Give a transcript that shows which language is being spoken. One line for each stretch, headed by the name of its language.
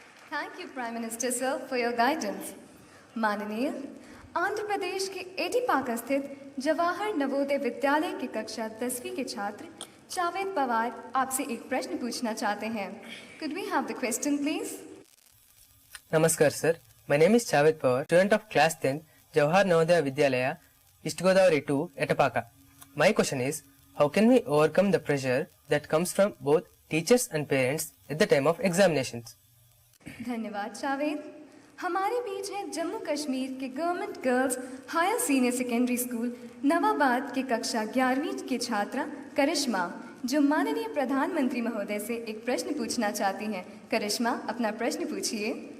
English: Thank you, Prime Minister Sir, for your guidance.
Hindi: माननीय, आंध्र प्रदेश के एडीपाका स्थित जवाहर नवोदय विद्यालय की कक्षा 10वीं के छात्र जावेद पवार आपसे एक प्रश्न पूछना चाहते हैं।
English: Could we have the question, please? Namaskar, sir. My name is Javed Pawar, student of class 10, Jawahar Navodaya Vidyalaya, East Godavari 2, Etapaka. My question is, how can we overcome the pressure that comes from both teachers and parents at the time of examinations?
Hindi: धन्यवाद जावेद। हमारे बीच है जम्मू कश्मीर के government girls higher senior secondary school Nawabad के कक्षा 11वीं की छात्रा करिश्मा, जो माननीय प्रधानमंत्री महोदय से एक प्रश्न पूछना चाहती हैं। करिश्मा, अपना प्रश्न पूछिए।